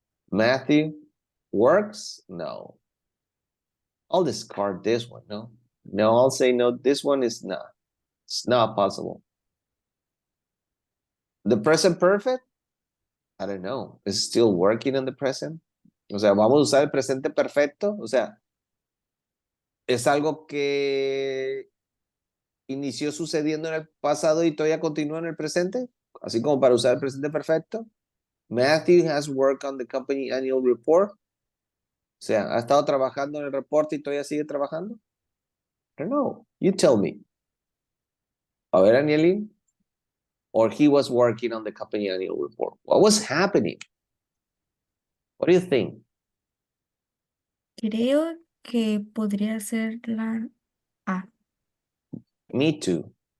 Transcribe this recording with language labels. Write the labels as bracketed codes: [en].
[en] Matthew works? No. I'll discard this one, no? No, I'll say no, this one is not. It's not possible. The present perfect? I don't know. Is still working on the present? [es] O sea, vamos a usar el presente perfecto. O sea, es algo que inició sucediendo en el pasado y todavía continúa en el presente. Así como para usar el presente perfecto. [en] Matthew has worked on the company annual report. [es] O sea, ha estado trabajando en el reporte y todavía sigue trabajando. [en] I don't know. You tell me. [es] A ver, [en] Anielin. Or he was working on the company annual report. What was happening? What do you think? [es] Creo que podría ser la A. [en] Me too.